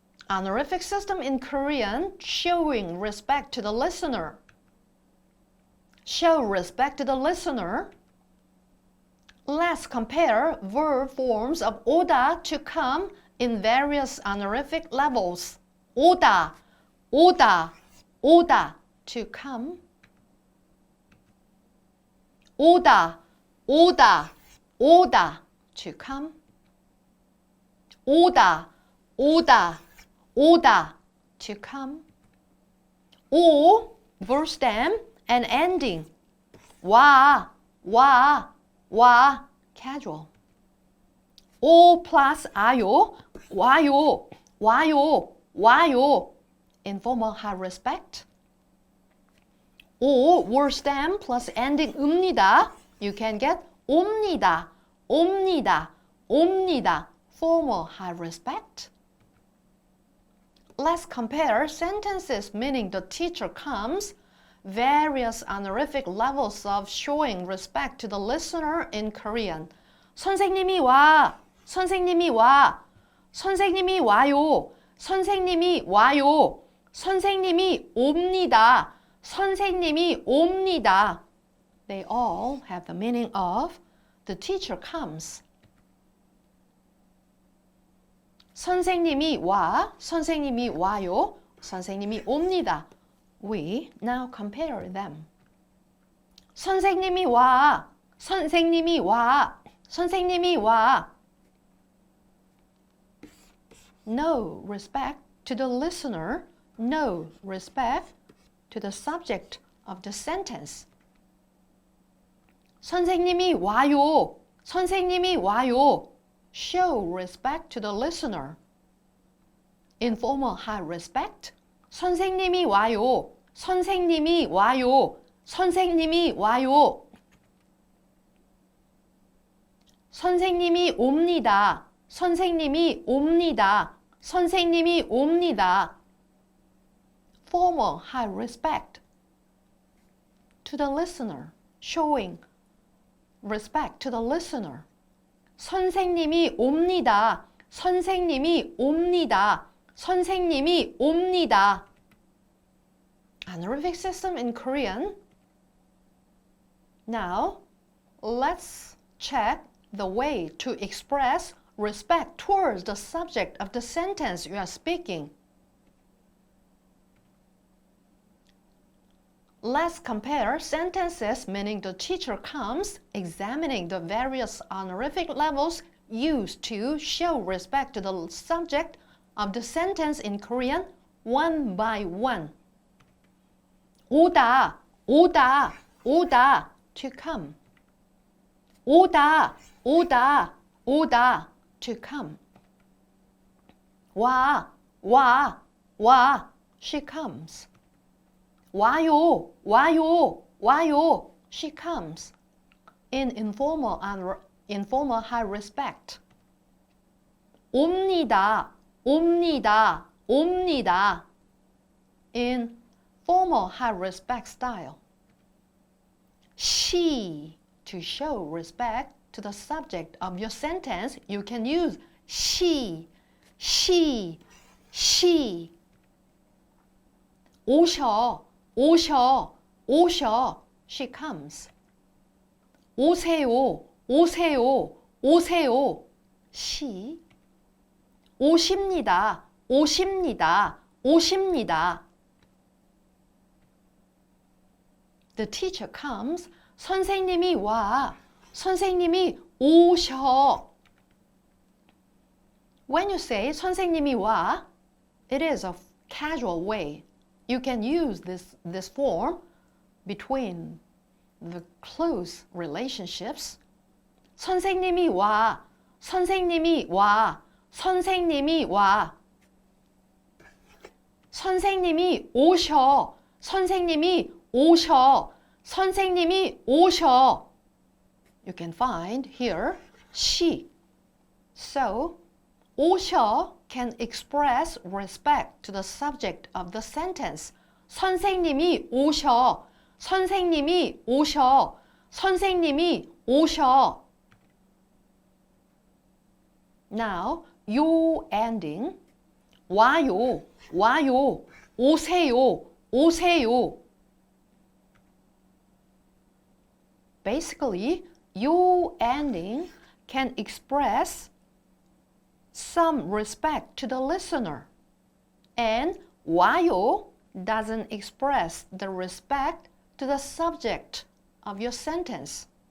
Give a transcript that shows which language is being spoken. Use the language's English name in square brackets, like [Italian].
[English] Honorific system in Korean, showing respect to the listener. Show respect to the listener. Let's compare verb forms of 오다 to come in various honorific levels. [Korean] 오다, 오다, 오다, [English] to come. [Korean] 오다, 오다, 오다, [English] to come. [Korean] 오다, 오다, 오다, [English] to come. 오, verb stem and ending. [Korean] 와, 와, 와, [English] casual. [Korean] 오 plus 아요, 와요, 와요, 와요, [English] informal high respect. 오, word stem plus ending 읍니다. You can get [Korean] 옵니다, 옵니다, 옵니다, [English] formal high respect. Let's compare sentences meaning the teacher comes, various honorific levels of showing respect to the listener in Korean. [Korean] 선생님이 와, 선생님이 와, 선생님이 와요, 선생님이 와요, 선생님이 옵니다, 선생님이 옵니다. [English] They all have the meaning of the teacher comes. [Korean] 선생님이 와, 선생님이 와요, 선생님이 옵니다. [English] We now compare them. [Korean] 선생님이 와, 선생님이 와, 선생님이 와. [English] No respect to the listener, no respect to the subject of the sentence. [Korean] 선생님이 와요, 선생님이 와요. [English] Show respect to the listener. Informal high respect. [Korean] 선생님이 와요, 선생님이 와요, 선생님이 와요. 선생님이 옵니다, 선생님이 옵니다, 선생님이 옵니다. [English] Formal high respect to the listener, showing respect to the listener. [Korean] 선생님이 옵니다, 선생님이 옵니다, 선생님이 옵니다. [English] Honorific system in Korean. Now, let's check the way to express respect towards the subject of the sentence you are speaking. Let's compare sentences meaning the teacher comes, examining the various honorific levels used to show respect to the subject of the sentence in Korean one by one. [Korean] 오다, 오다, 오다, [English] to come. [Korean] 오다, 오다, 오다, [English] to come. [Korean] 와, 와, 와, [English] she comes. [Korean] 와요, 와요, 와요, [English] she comes. In informal and informal high respect. [Korean] 옵니다, 옵니다, 옵니다. [English] In formal high respect style. She, to show respect to the subject of your sentence, you can use she, she, she. [Korean] 오셔, 오셔, 오셔, [English] she comes. [Korean] 오세요, 오세요, 오세요, she. 오십니다, 오십니다, 오십니다. [English] The teacher comes. [Korean] 선생님이 와, 선생님이 오셔. [English] When you say [Korean] 선생님이 와, [English] it is a casual way. You can use this form between the close relationships. [Korean] 선생님이 와, 선생님이 와, 선생님이 와. 선생님이 오셔, 선생님이 오셔, 선생님이 오셔. [English] You can find here she. So, 오셔 can express respect to the subject of the sentence. [Korean] 선생님이 오셔, 선생님이 오셔, 선생님이 오셔. [English] Now, 요 ending. [Korean] 와요, 와요, 오세요, 오세요. [English] Basically, 요 ending can express some respect to the listener. And 와요 doesn't express the respect to the subject of your sentence.